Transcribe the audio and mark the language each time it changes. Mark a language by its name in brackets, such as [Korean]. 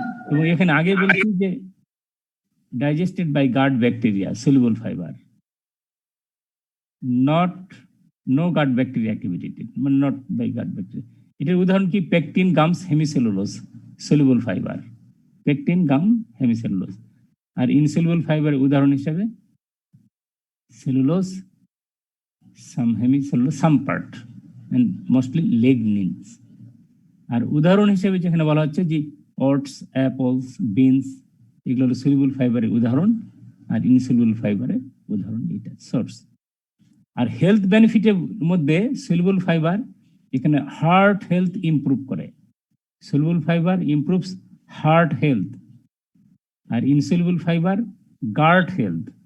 [Bangla] এবং এখানে আগে বলছি যে digested by guard bacteria, soluble fibre, no guard bacteria activity, মানে নট বাই গার্ড ব্যাকটেরিয়া। এটার উদাহরণ কি? Pectin, gums, hemicellulose, [English] soluble fiber, pectin, gum, hemicellulose. আর insoluble fiber [Bangla] উদাহরণ হিসেবে [English] cellulose, some hemicellulose, some part, and mostly lignins. [Bangla] আর উদাহরণ হিসেবে যেখানে বলা হচ্ছে যে ওটস, অ্যাপলস, বিনস, এগুলো হলো সলিউবল ফাইবারের উদাহরণ, আর ইনসলিউবল ফাইবারের উদাহরণ এটা সোর্স। আর হেলথ বেনিফিটের মধ্যে সলিউবল ফাইবার এখানে হার্ট হেলথ ইমপ্রুভ করে, [English] soluble fibre improves heart health, [Bangla] আর ইনসলিউবল ফাইবার গার্ড হেলথ।